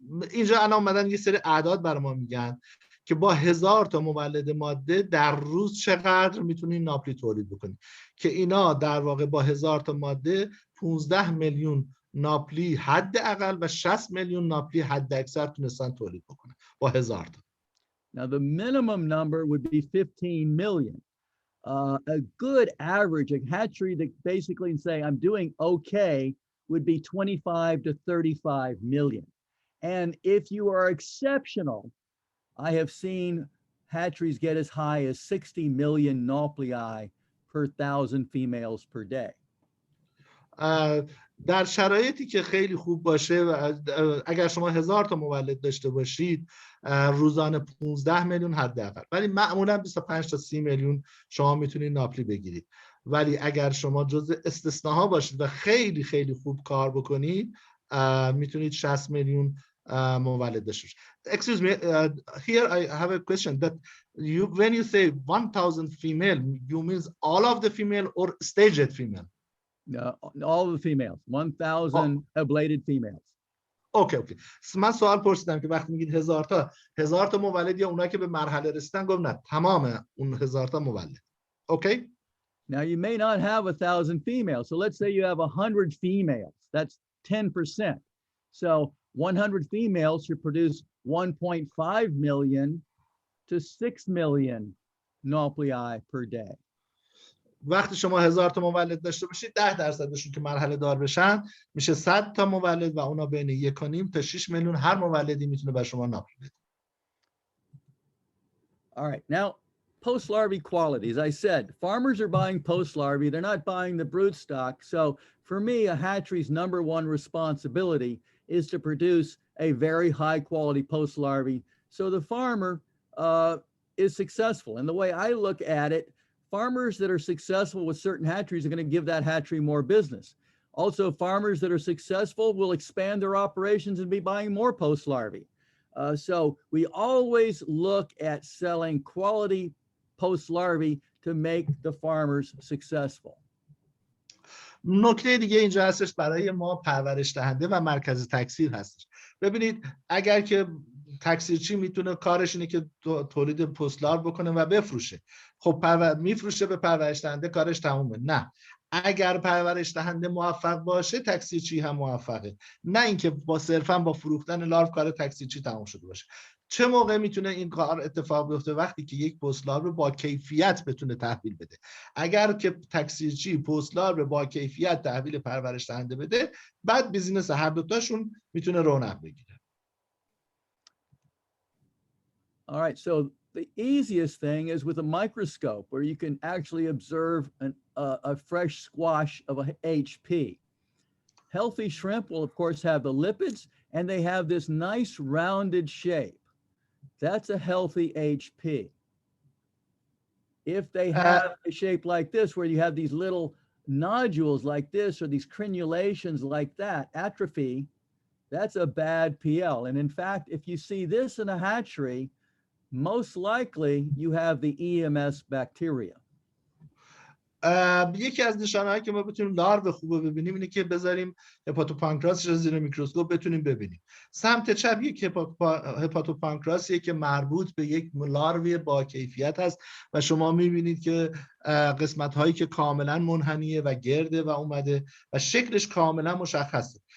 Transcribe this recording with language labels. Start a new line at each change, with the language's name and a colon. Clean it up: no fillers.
Persian: اینجا الان اومدن یه سری اعداد برای ما میگن که با 1000 تا مولد ماده در روز چقدر میتونین ناپلی تولید بکنید که اینا در واقع با 1000 تا ماده 15 میلیون ناپلی حداقل و 60 میلیون ناپلی حداکثر تونستن تولید بکنن با 1000 تا.
English: Now, the minimum number would be 15 million. A good average, a hatchery that basically say, I'm doing okay, would be 25 to 35 million. And if you are exceptional, I have seen hatcheries get as high as 60 million nauplii per 1,000 females per day.
Persian: در شرایطی که خیلی خوب باشه و اگر شما 1000 تا مولد داشته باشید روزانه 15 میلیون حداقل، ولی معمولا 25 تا 30 میلیون شما میتونید ناپلی بگیرید. ولی اگر شما جزء استثناها باشید و خیلی خیلی خوب کار بکنید میتونید 60 میلیون مولد داشته باشید.
English: Excuse me, here I have a question that when you say 1000 female, you means all of the female or staged female? All the females, 1,000 ablated females. Okay.
Persian: من سوال پرسیدم که وقتی میگید 1000 تا مولد یا اونایی که به مرحله رسیدن، گفت نه تمام اون 1000 تا مولد.
English: Okay. Now you may not have 1,000 females. So let's say you have 100 females. That's 10%. So 100 females should produce 1.5 million to 6 million nauplii per day.
Persian: وقتی شما 1000 تا مولد داشته باشید 10%شون که مرحله دار بشن میشه 100 تا مولد و اونا بین 1.5 تا 6 میلیون هر مولدی میتونه بر شما ناپلی بده.
English: All right. Now, post larvae quality. As I said, farmers are buying post larvae. They're not buying the brood stock. So for me, a hatchery's number one responsibility is to produce a very high quality post larvae so the farmer is successful. And the way I look at it, farmers that are successful with certain hatcheries are going to give that hatchery more business. Also, farmers that are successful will expand their operations and be buying more post larvae. So we always look at selling quality post larvae to make the farmers successful.
Persian: نکته دیگه اینجا هستش برای ما پرورش دهنده و مرکز تکثیر هستش. ببینید اگر که تکثیرچی میتونه کارش اینه که تولید پست لارو بکنه و بفروشه، خب میفروشه به پرورش دهنده، کارش تمومه. نه، اگر پرورش دهنده موفق باشه تکثیرچی هم موفقه، نه اینکه با صرفا با فروختن لارو کار تکثیرچی تموم شده باشه. چه موقع میتونه این کار اتفاق بیفته؟ وقتی که یک پست لارو با کیفیت بتونه تحویل بده. اگر که تکثیرچی پست لارو با کیفیت تحویل پرورش دهنده بده، بعد بیزینس هر دو تاشون میتونه رونق بگیره.
English: All right, so the easiest thing is with a microscope where you can actually observe a fresh squash of a HP. Healthy shrimp will, of course, have the lipids, and they have this nice rounded shape. That's a healthy HP. If they have a shape like this, where you have these little nodules like this, or these crenulations like that, atrophy, that's a bad PL. And in fact, if you see this in a hatchery, most likely you have the EMS bacteria.
Persian: یکی از نشانه‌هایی که ما بتونیم لارو خوب ببینیم اینه که بذاریم هپاتوپانکراسش رو زیر میکروسکوپ بتونیم ببینیم. سمت چپ یک هپاتوپانکراسیه که مربوط به یک لاروی با کیفیت هست و شما میبینید که قسمت‌هایی که کاملا منحنیه و گرده و اومده و شکلش کاملا مشخصه.